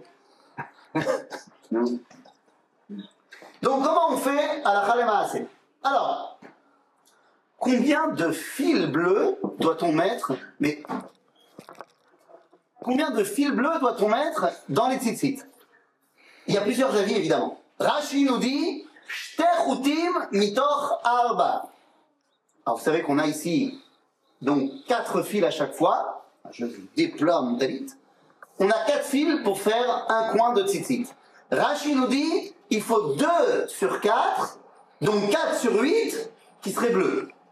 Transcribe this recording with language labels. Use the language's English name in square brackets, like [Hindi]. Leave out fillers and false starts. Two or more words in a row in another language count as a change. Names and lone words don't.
[French] Donc comment on fait à la Khalemaase? Alors, combien de fils bleus doit-on mettre? Mais combien de fils bleus doit-on mettre dans les tzitzit? Il y a plusieurs avis évidemment. Rashi nous dit [Hebrew] שתי חוטים מתוך ארבע. [French] Alors vous savez qu'on a ici donc 4 fils à chaque fois. Je déploie mon talit. On a 4 fils pour faire un coin de tzitzit. Rashi nous dit il faut 2 sur 4, donc 4 sur 8 qui seraient bleus.